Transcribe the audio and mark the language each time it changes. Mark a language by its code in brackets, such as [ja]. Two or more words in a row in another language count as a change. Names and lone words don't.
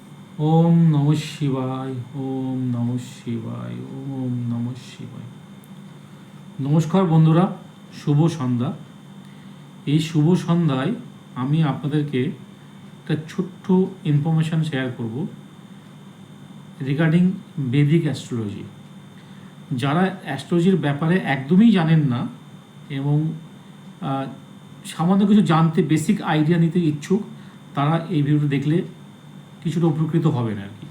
[sa] ওম নমঃ শিবায়, ওম নমঃ শিবায়, ওম নমঃ শিবায়। [bn] নমস্কার বন্ধুরা, শুভ সন্ধ্যা। এই শুভ সন্ধ্যায় আমি আপনাদেরকে একটা ছোট্ট [en] information share [bn] করব [en] regarding Vedic astrology. [bn] যারা অ্যাস্ট্রোলজির ব্যাপারে একদমই জানেন না এবং সামান্য কিছু জানতে, [en] basic idea [bn] নিতে ইচ্ছুক, তারা এই ভিডিওটি দেখলে কিছুটা উপকৃত হবেন আর কি।